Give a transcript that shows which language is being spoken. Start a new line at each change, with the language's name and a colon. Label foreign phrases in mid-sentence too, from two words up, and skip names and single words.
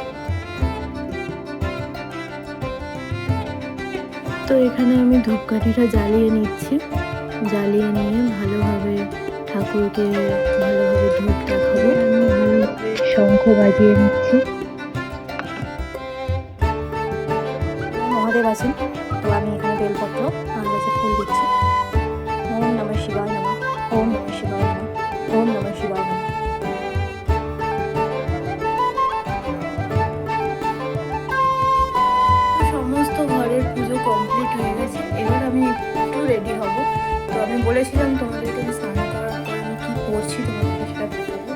Bangla: তো এখানে আমি ধূপকাঠিটা জ্বালিয়ে নিচ্ছি, জ্বালিয়ে নিয়ে ভালোভাবে ঠাকুরকে ভালোভাবে ধূপ দেখাবো। আমি ভালোভাবে শঙ্খ বাজিয়ে নিচ্ছি। মহাদেব আছেন, তো আমি এখানে বেলপত্র আর কাছে ফুল দিচ্ছি।
Sanskrit: ओम् नमः शिवाय नमः, ओम् नमः शिवाय नमः, ओम् नमः शिवाय नमः।
Bangla: সমস্ত ঘরের পুজো কমপ্লিট হয়ে গেছে, এবার আমি একটু রেডি হব। তো আমি বলেছিলাম তোমাদেরকে আমি স্নান করার পর আমি কী করছি তোমাদেরকে সেটা দেখাবো।